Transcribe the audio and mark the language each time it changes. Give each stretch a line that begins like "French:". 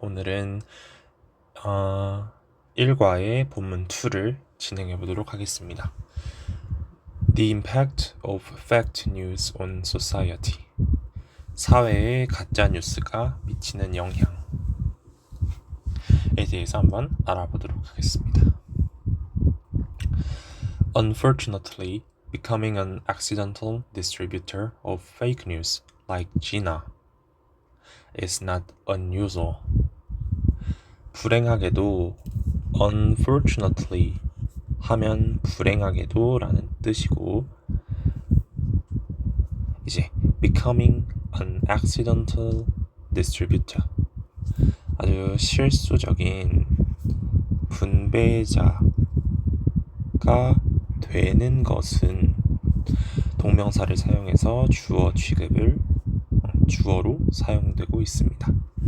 Korean: 오늘은 1과의 본문 2를 진행해 보도록 하겠습니다.
English: The impact of fake news on society.
Korean: 사회에 가짜 뉴스가 미치는 영향에 대해서 한번 알아보도록 하겠습니다.
English: Unfortunately, becoming an accidental distributor of fake news like Gina is not unusual.
Korean: 불행하게도 unfortunately 하면 불행하게도 라는 뜻이고, 이제
English: becoming an accidental distributor,
Korean: 아주 실수적인 분배자가 되는 것은 동명사를 사용해서 주어 취급을 주어로 사용되고 있습니다.